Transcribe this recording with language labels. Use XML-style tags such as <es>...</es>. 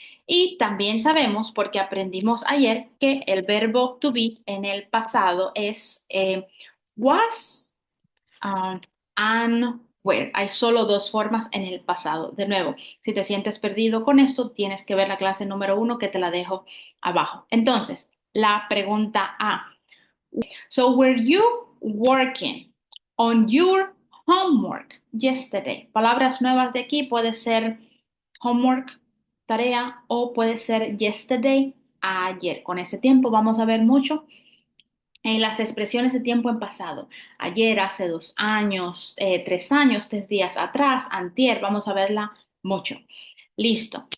<es>Y también sabemos, porque aprendimos ayer, que el verbo to be en el pasado es was, and where. Hay solo dos formas en el pasado. De nuevo, si te sientes perdido con esto, tienes que ver la clase número 1 que te la dejo abajo. Entonces, la pregunta A.</es> <en>So, were you working on your homework yesterday?</en> <es>Palabras nuevas de aquí puede ser homework, tarea, o puede ser yesterday, ayer. Con ese tiempo vamos a ver mucho en las expresiones de tiempo en pasado. Ayer, hace 2 años, 3 años, 3 días atrás, antier, vamos a verla mucho. Listo.</es>